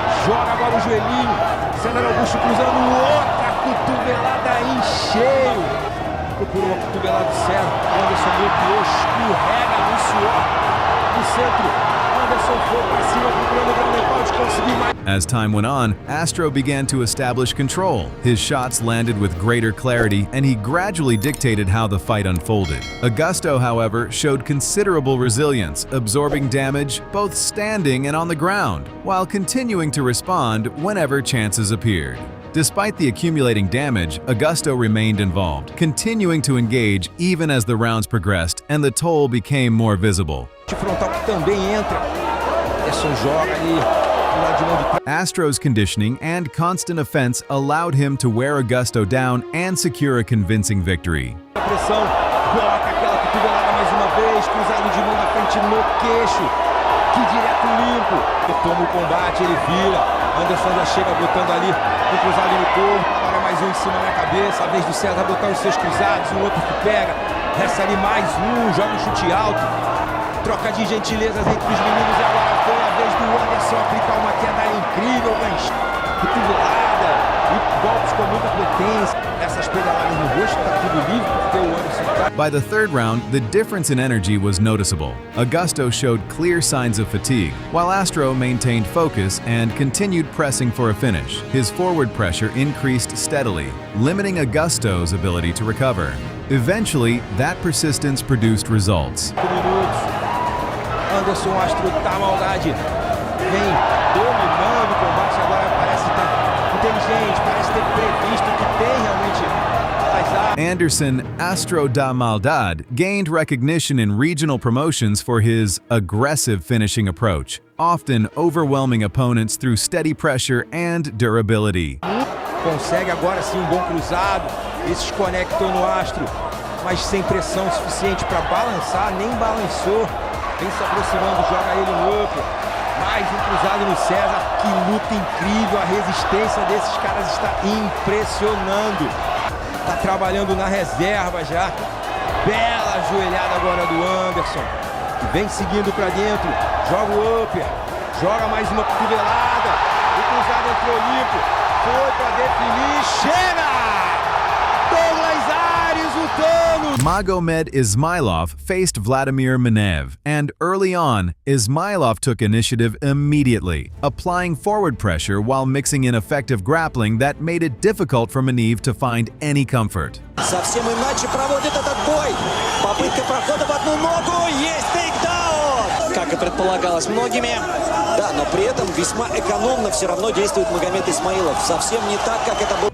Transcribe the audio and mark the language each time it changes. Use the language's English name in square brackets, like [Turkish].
[Portuguese] Joga agora o joelhinho. César Augusto cruzando outra cotovelada em cheio. Procurou uma cotovelada do César. Anderson bloqueou, escorrega no suor. No centro. Anderson foi para cima procurando o ground and pound, conseguir mais. [English] As time went on, Astro began to establish control. His shots landed with greater clarity, and he gradually dictated how the fight unfolded. Agusto, however, showed considerable resilience, absorbing damage both standing and on the ground, while continuing to respond whenever chances appeared. Despite the accumulating damage, Agusto remained involved, continuing to engage even as the rounds progressed and the toll became more visible. [Portuguese] Frontal que também entra. Anderson joga ali do lado de mão de trás. [English] Astro's conditioning and constant offense allowed him to wear Agusto down and secure a convincing victory. [Portuguese] A pressão, coloca aquela cotovelada mais uma vez, cruzado de mão na frente no queixo. Que direto limpo. Ele toma o combate, ele vira. Anderson já chega botando ali um cruzado no corpo. Agora mais um em cima na cabeça. A vez do César botar os seus cruzados. Um outro que pega. Resta ali mais um. Joga um chute alto. Troca de gentilezas entre os meninos. E agora foi a vez do Anderson aplicar uma queda incrível. Cotovelada. E golpes com muita potência. Essas pedaladas no rosto. Tá tudo livre. Porque o Anderson tá... [English] By the third round, the difference in energy was noticeable. Agusto showed clear signs of fatigue, while Astro maintained focus and continued pressing for a finish. His forward pressure increased steadily, limiting Agusto's ability to recover. Eventually, that persistence produced results. [Portuguese] Minutos. Anderson Astro tá maldade. Vem dominando o combate. Agora parece estar inteligente, parece ter previsto que tem realmente. [English] Anderson Astro da Maldad gained recognition in regional promotions for his aggressive finishing approach, often overwhelming opponents through steady pressure and durability. [Portuguese] Consegue agora sim um bom cruzado, esses conectam no Astro, mas sem pressão suficiente para balançar, nem balançou. Vem se aproximando, joga ele no upper. Mais um cruzado no César, que luta incrível, a resistência desses caras está impressionando. Tá trabalhando na reserva já. Bela joelhada agora do Anderson. Que vem seguindo pra dentro. Joga o upper. Joga mais uma cotovelada. O cruzado entrou limpo. Foi pra definir. Chega! Douglas Ares, o Thanos! [English] Magomed Ismailov faced Vladimir Maniv, and early on, Ismailov took initiative immediately, applying forward pressure while mixing in effective grappling that made it difficult for Maniv to find any comfort. [Russian] Совсем иначе проводит этот бой. Попытка прохода в одну ногу. Есть тейкдаун! Как и предполагалось многими. Да, но при этом весьма экономно все равно действует Магомед Исмаилов. Совсем не так, как это было.